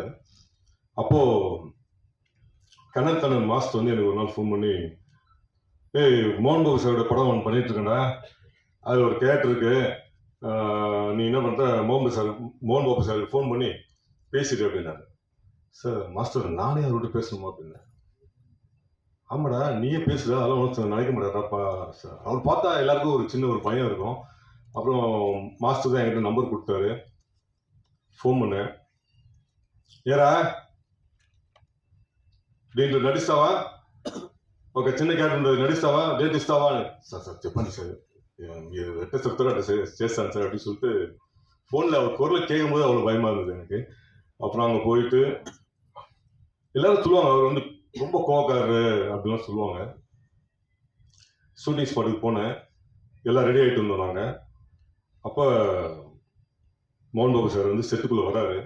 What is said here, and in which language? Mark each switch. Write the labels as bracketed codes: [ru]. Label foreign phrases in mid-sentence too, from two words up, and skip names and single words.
[ta] அப்போது கண்ணன் மாஸ்டர் வந்து எனக்கு ஒரு நாள் ஃபோன் பண்ணி, மோகன் பாபு சாரோட படம் ஒன்று பண்ணிட்டு இருக்கேன்டா, அது ஒரு கேரக்டர் இருக்கு, நீ என்ன பண்ணுற மோகன் பாபு சாருக்கு ஃபோன் பண்ணி பேசிட்டு அப்படின்னாரு. சார் மாஸ்டர் நானே அவர்கிட்ட பேசணுமா அப்படின்னு. ஆமாடா நீயே பேசுற, அதெல்லாம் ஒன்றும் நினைக்க மாட்டாப்பா சார். அவர் பார்த்தா எல்லாருக்கும் ஒரு சின்ன ஒரு பயம் இருக்கும். அப்புறம் மாஸ்டர் தான் என்கிட்ட நம்பர் கொடுத்தாரு. ஃபோன் பண்ணேன். [te] ஏரா దీంట్లో నడిస్తావా, ఒక చిన్న క్యారెక్టర్ నడిస్తావా, డేట్ ఇస్తావా అని. సార్ సార్ చెప్పండి సార్, మీరు ఎట్లా చెప్తారో అట్లా చేస్తాను సార్ [ta] அப்படின்னு சொல்லிட்டு ஃபோனில் அவர் குரலை கேட்கும் போது அவ்வளோ பயமாக இருந்தது எனக்கு. அப்புறம் அங்கே போயிட்டு எல்லாரும் சொல்லுவாங்க அவர் வந்து ரொம்ப கோவக்காரரு அப்படிலாம் சொல்லுவாங்க. ஷூட்டிங் ஸ்பாட்டுக்கு போனேன், எல்லாம் ரெடி ஆகிட்டு இருந்தோம் நாங்கள். அப்போ மோகன் பாபு சார் வந்து செட்டுக்குள்ளே வராரு.